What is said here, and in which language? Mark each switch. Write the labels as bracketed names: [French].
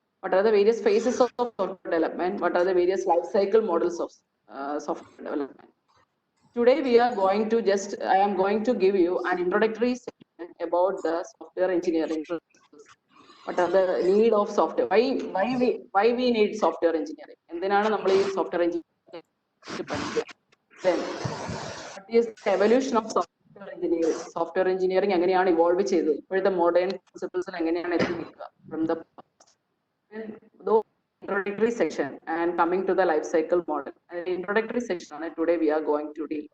[English] What are the various phases of software development? What are the various life cycle models of software development? Today we are going to I am going to give you an introductory section about the software engineering principles. What are the need of software? Why we need software engineering? [Malayalam] എന്തിനാണ് നമ്മൾ ഈ software engineering പഠിക്കുക? [English] Then what is the evolution of software engineering? [Malayalam] Software engineering എങ്ങനെയാണ് evolve ചെയ്തത്? ഇപ്പോഴത്തെ modern പ്രിൻസിപ്പിൾസിൽ എങ്ങനെയാണ് എത്തി നിൽക്കുക [English] from the past? And those introductory section and coming to the life cycle model. And introductory section today we are going to deal.